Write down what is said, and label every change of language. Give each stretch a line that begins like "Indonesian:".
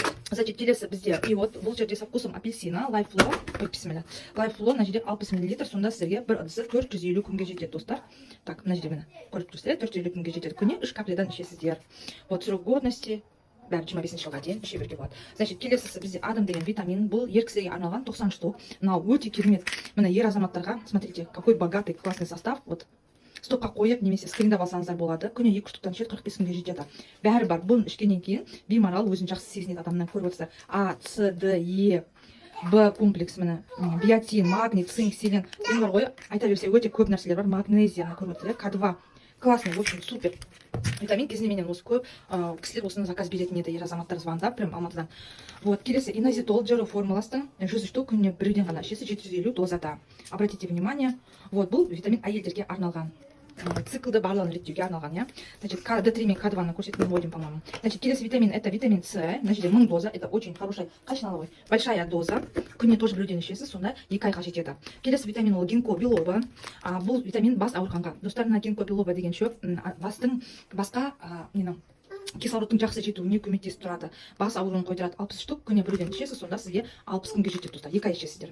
Kazakh: Значит, келесі бізде, и вот бұл жерде со вкусом апельсина, лайфло, лайфло, мына жерде 60 мл, сонда сіздерге бір ыдысы 450 күнге жетеді, достар. Так, мына жерде міне, көріп тұрсыздар, 450 күнге жетеді. Күніне 3 каплядан ішесіздер. Вот, срок годности бәрі 25 жылға дейін іше беруге болады. Значит, келесісі бізде адам деген витамин, бұл ер кісіге арналған 90 штук. Мынау өте керемет. Міне ер азаматтарға,
Russian: смотрите, какой богатый, классный состав.
Kazakh: Вот, стопқа қойып, немесе скриндап алсаңыздар болады. Күніне 2 штуктан ішеді, 45 күнге жетеді. Бәрі бар. Бұны ішкеннен кейін беймарал өзін жақсы сезінеді адамнан, көріп отырсыздар. А, С, Д, Е, Б комплекс, міне, биотин, магний, цинк, селен. Енді бар ғой, айта берсе өте көп нәрселер бар. Магнезия, көріп отырсыздар. К2.
Russian: Классный, в общем, супер.
Kazakh: Витамин кезінде менен осы көп кісілер осыны заказ беретін еді, ер азаматтар звондап, прям Алматыдан. Вот, келесі инозитол джеро формуласының 100 штук күніне бірден ғана ішесіз, 750 дозада.
Russian: Обратите внимание, вот
Kazakh: бұл витамин әйелдерге арналған. Циклды барлығын реттеуге арналған, я. Значит, D3 мен К2 көрсетіп
Russian: вводим, по-моему. Значит,
Kazakh: келесі витамин,
Russian: это витамин С, значит, 1000 доза, это очень хорошая, качественная, большая доза.
Kazakh: Күніне тоже бірден ішесіз, сонда 2 айға жетеді. Келесі витамин ол гинко билоба. Бұл витамин бас ауырғанға. Достарына гинко билоба деген шөп, басқа кислородтың жақсы жетуіне көмектесіп тұрады. Бас ауруын қойдырады. 60 штук күніне бірден ішесіз, сонда сізге 60 күнге жетеді, достар. 2 ай ішесіздер.